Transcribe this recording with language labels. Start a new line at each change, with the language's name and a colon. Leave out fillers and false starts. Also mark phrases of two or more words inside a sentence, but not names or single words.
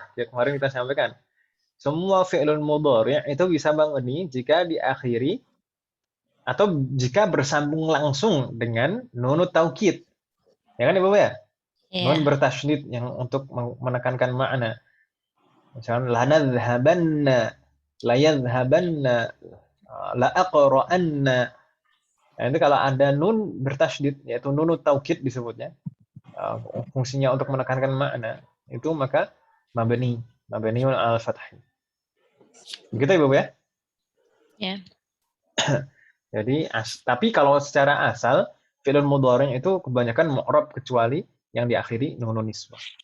Indonesian: Ya kemarin kita sampaikan. Semua
Arabic: فعل مضارع'
Indonesian: itu bisa mabni jika diakhiri atau jika bersambung langsung dengan
Arabic: نون التوكيد.
Indonesian: Ya kan Ibu ya? Nun bertasydid yang untuk menekankan makna. Misalnya
Arabic: لنذهبن، ليذهبن، لأقرأن.
Indonesian: Nah, itu kalau ada nun bertasydid, yaitu
Arabic: نون التوكيد
Indonesian: disebutnya, fungsinya untuk menekankan makna, itu maka
Arabic: مبني الفتح.
Indonesian: Begitu Ibu ya? Ya. Jadi tapi kalau secara asal
Arabic: فعل مضارع'
Indonesian: itu kebanyakan mu'rab kecuali yang diakhiri
Arabic: نون النسوة.